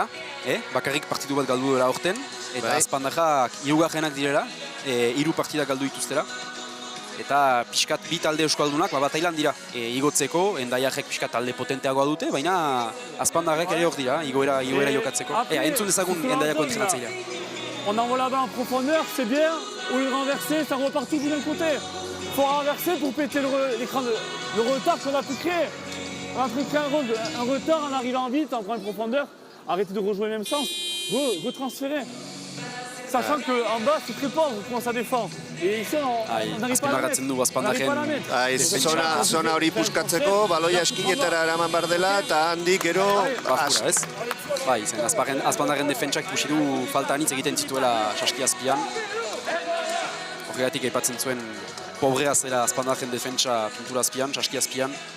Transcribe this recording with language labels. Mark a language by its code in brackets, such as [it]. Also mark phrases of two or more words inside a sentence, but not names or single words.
[eu] Bakarrik partidu bat galdu dela horten. Eta Azpandarrak 3 direla, 3 partidak galdu dituztera. Eta pixkat 2 talde euskaldunak batailan dira igotzeko, endaiarrek pixkat talde potenteagoa dute, baina Azpandarrek ere hor dira, igoera jokatzeko. Entzun dezagun endaiako entrenatzailea. [fr] On envoie la balle en profondeur, c'est bien. Au lieu de renverser, ça repart tout du même côté. Il faut renverser pour péter le retard qu'on a pu créer. On a créé un retard en arrivant vite, en prenant une profondeur. Arrêtez de rejouer le même sens. Vous transférez. Sachant qu'en bas, c'est très pauvre comment ça défend. Et ici, on n'arrive pas à la mettre. [eu] Zona hori puskatzeko, baloia eskinetara eraman behar dela, eta handik gero... Bai, Azpandarren defentsak ikusi du falta anitz egiten zituela saski azpian. Horregatik aipatzen zuen pobrea zela Azpandarren defentsa pintura azpian, saski azpian.